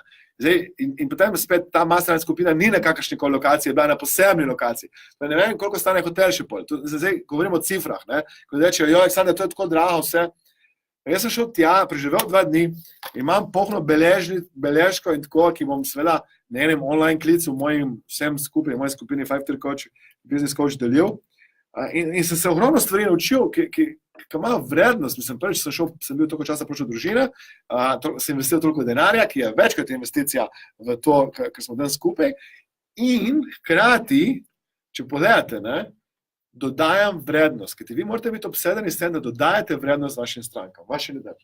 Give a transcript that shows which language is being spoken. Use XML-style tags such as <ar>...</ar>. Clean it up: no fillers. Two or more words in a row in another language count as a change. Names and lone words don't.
<sl>Zdaj, in potem spet ta mastermind skupina ni na kakršnikoli lokaciji, je bila na posebni lokaciji. Ne vem, koliko stane hotel še pol. Zdaj govorimo o cifrah, ne? Ko rečejo, Aleksandar, to je tako drago vse. Jaz sem šel tja, preživel 2 dni, imam polno beležko in tako, ki bom seveda na enem online klicu vsem skupaj, moji skupini</sl> <en>5-tier coach, business coach</en> <sl>delil. In sem se ogromno stvari naučil, ki imajo vrednost. Mislim, prvič sem bil toliko časa počel družine, sem investiral toliko denarja, ki je večkrat investicija v to, kar smo danes skupaj. In hkrati, če pogledate, ne, dodajam vrednost, ker vi morate biti obsedeni s tem, da dodajate vrednost vašim strankam, vašim ljudem.</sl>